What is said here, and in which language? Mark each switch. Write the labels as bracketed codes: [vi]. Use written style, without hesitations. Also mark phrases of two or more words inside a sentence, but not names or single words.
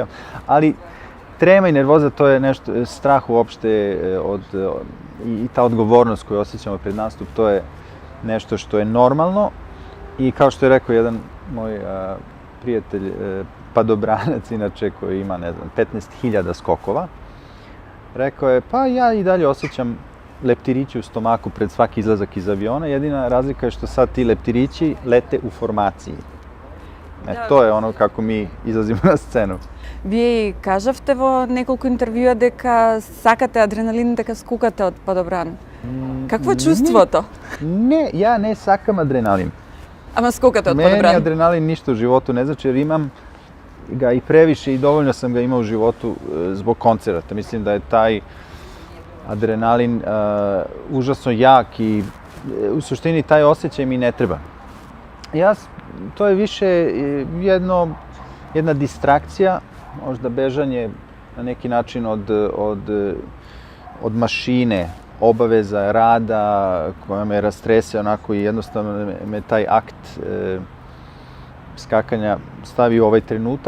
[sr] Ali trema i nervoza to je nešto, strah uopšte i ta odgovornost koju osjećamo pred nastup, to je nešto što je normalno i kao što je rekao jedan moj prijatelj, padobranac inače koji ima, ne znam, 15.000 skokova, rekao je, pa ja i dalje osjećam leptirići u stomaku pred svaki izlazak iz aviona, jedina razlika je što sad ti leptirići lete u formaciji. To je ono kako mi izlazimo na scenu. [mk] Вие кажавте во неколку интервјуа дека сакате адреналин, дека скукате од падобран. Какво е чувството? Не, ја не сакам адреналин. Ама скукате од падобран? [sr] Meni adrenalin ništa u životu ne znači jer imam ga i previše i dovoljno sam ga imao u životu zbog koncerata. Mislim da je taj adrenalin užasno jak i u suštini taj osjećaj mi ne treba. To je više jedna distrakcija, možda bežanje na neki način od mašine, obaveza, rada koja me rastrese onako i jednostavno me taj akt skakanja stavi u ovaj trenutak.